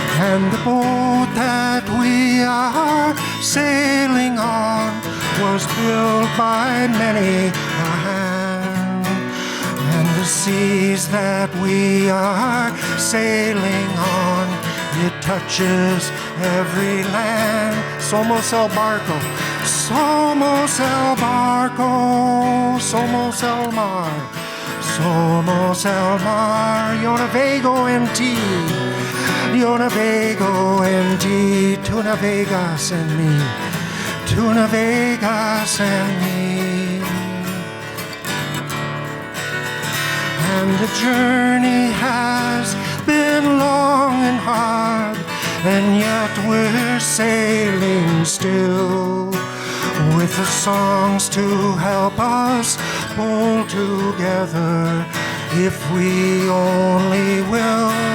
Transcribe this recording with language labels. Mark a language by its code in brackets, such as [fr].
[en] And the boat that we are sailing on was built by many a hand. And the seas that we are sailing on, it touches every land. [es] Somos el barco, somos el barco, somos el mar, somos el mar. Yo navego en ti, yo navego en ti, tú navegas en mí, tú navegas en mí. [en] And the journey has been long and hard, and yet we're sailing still, with the songs to help us pull together, if we only will.